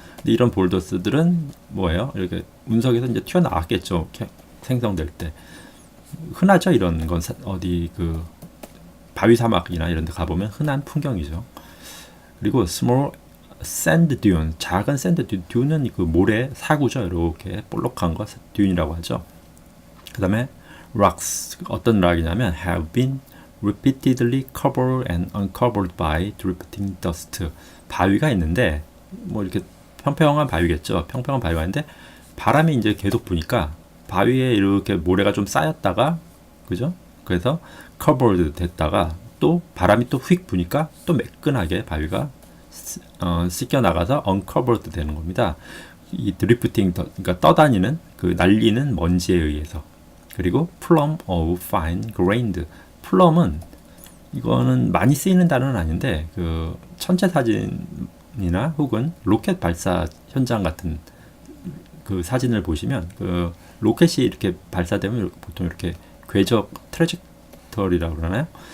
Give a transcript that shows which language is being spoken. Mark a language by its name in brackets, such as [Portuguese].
[Korean] 근데 이런 볼더스들은 뭐예요? 이렇게 운석에서 이제 튀어나왔겠죠. 생성될 때. 흔하죠. 이런 건 어디 그 바위 사막이나 이런 데 가보면 흔한 풍경이죠. 그리고 small sand dune, 작은 샌드 듄, 듄은 그 모래 사구죠. 이렇게 볼록한 거 듄이라고 하죠. [English] 그 다음에 rocks, 어떤 락이냐면 have been repeatedly covered and uncovered by drifting dust. [Korean] 바위가 있는데 뭐 이렇게 평평한 바위겠죠. 평평한 바위가 있는데 바람이 이제 계속 부니까 바위에 이렇게 모래가 좀 쌓였다가 그죠? 그래서 covered 됐다가 또 바람이 또 휙 부니까 또 매끈하게 바위가 씻겨 나가서 uncovered 되는 겁니다. 이 drifting, 그러니까 떠다니는 그 날리는 먼지에 의해서. [English] 그리고 plum of fine grained. [Korean] plum은 이거는 많이 쓰이는 단어는 아닌데 그 천체 사진이나 혹은 로켓 발사 현장 같은 그 사진을 보시면 그 로켓이 이렇게 발사되면 보통 이렇게 궤적 트래젝터리라고 그러나요?